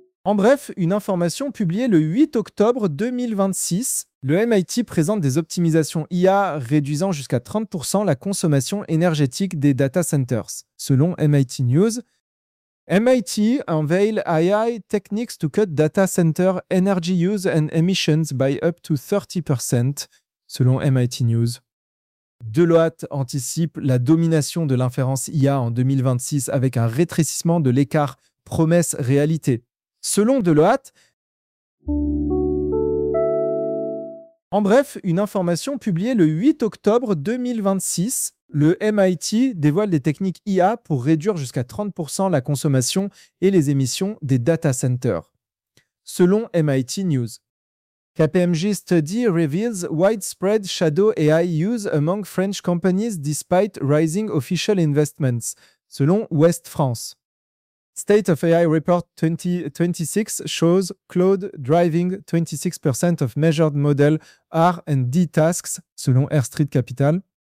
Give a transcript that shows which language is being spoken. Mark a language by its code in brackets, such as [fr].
[fr] En bref, une information publiée le 8 octobre 2026, le MIT présente des optimisations IA réduisant jusqu'à 30% la consommation énergétique des data centers, selon MIT News. [en] MIT unveil AI techniques to cut data center energy use and emissions by up to 30%, [fr] selon MIT News. Deloitte anticipe la domination de l'inférence IA en 2026 avec un rétrécissement de l'écart promesse-réalité. Selon Deloitte, en bref, une information publiée le 8 octobre 2026, le MIT dévoile des techniques IA pour réduire jusqu'à 30% la consommation et les émissions des data centers. Selon MIT News, [en] KPMG study reveals widespread shadow AI use among French companies despite rising official investments. [fr] Selon West France. [en] State of AI Report 2026 shows Claude driving 26% of measured model R&D tasks, [fr] selon Air Street Capital.